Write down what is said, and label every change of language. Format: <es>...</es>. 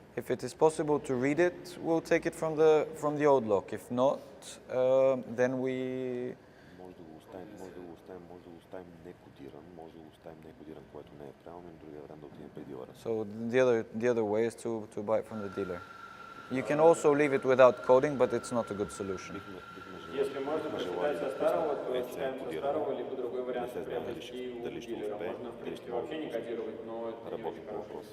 <en>If it is possible to read it, we'll take it from the old lock. If not, then we.</en> <bg>Може да го оставим, некодиран, може да го оставим некодиран, което не е правилно, и другия вариант да отидем при дилъра.</bg> <en>So the other way is to buy it from the dealer. You can also leave it without coding, but it's not a good solution.</en> <ru>Если можно прочитать со старого, то читаем со старого, либо другой вариант приобрести у дилера. Можно, в принципе, вообще не кодировать, но это не очень хорошо.</ru>